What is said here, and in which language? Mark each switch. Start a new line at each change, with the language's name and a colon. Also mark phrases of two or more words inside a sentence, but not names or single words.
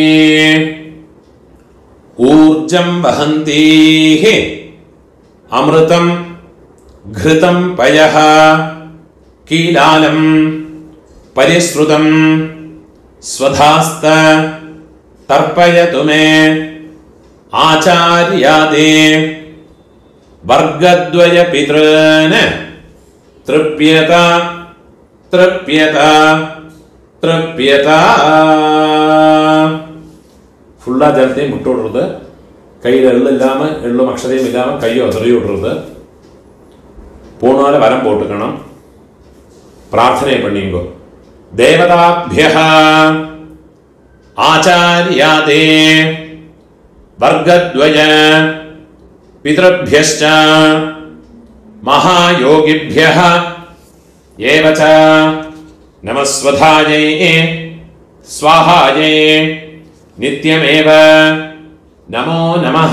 Sanskrit: ऊर्जं वहन्तीः अमृतं घृतं पयः कीलालं परिश्रुतं स्वधास्त तर्पयतु मे आचार्यादे वर्गद्वय पितॄन् तृप्यत तृप्यत तृप्यत
Malayalam: ഫുള്ളാ ജലത്തെയും വിട്ടുവിടരുത് കയ്യിൽ എള്ളില്ലാമ എള്ളും അക്ഷതയും ഇല്ലാമ കയ്യോ തെറിയോ വിടരുത് പൂണോലെ വരം പോട്ടുക്കണം പ്രാർത്ഥനയെ പണിയുമ്പോ ദേവതാഭ്യഃ
Sanskrit: ആചാര്യാദേ വർഗദ്വയ പിതൃഭ്യശ്ച മഹായോഗിഭ്യഃ ഏവച നമസ്വധായൈ സ്വാഹായൈ നിത്യമേവ നമോ നമഃ.